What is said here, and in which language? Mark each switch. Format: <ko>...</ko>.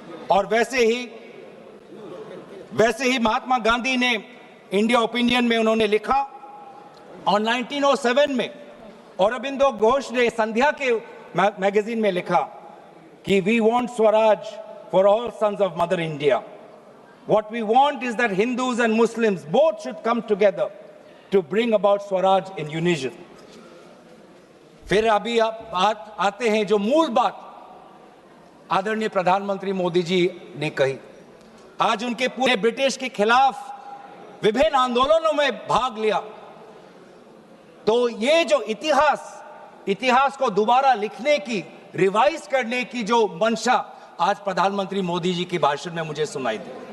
<hi>और वैसे ही महात्मा गांधी ने इंडिया ओपिनियन में उन्होंने लिखा और 1907 में औरबिंदो घोष ने संध्या के मैगजीन में लिखा कि</hi> <en>We want Swaraj for all sons of mother India. What we want is that Hindus and Muslims both should come together to bring about Swaraj in unison.</en> <hi>फिर अभी आप आते हैं जो मूल बात आदरणीय प्रधानमंत्री मोदी जी ने कही। आज उनके पूरे ब्रिटिश के खिलाफ विभिन्न आंदोलनों में भाग लिया। तो ये जो इतिहास को दोबारा लिखने की, रिवाइज करने की जो मंशा आज प्रधानमंत्री मोदी जी के भाषण में मुझे सुनाई दी।</hi>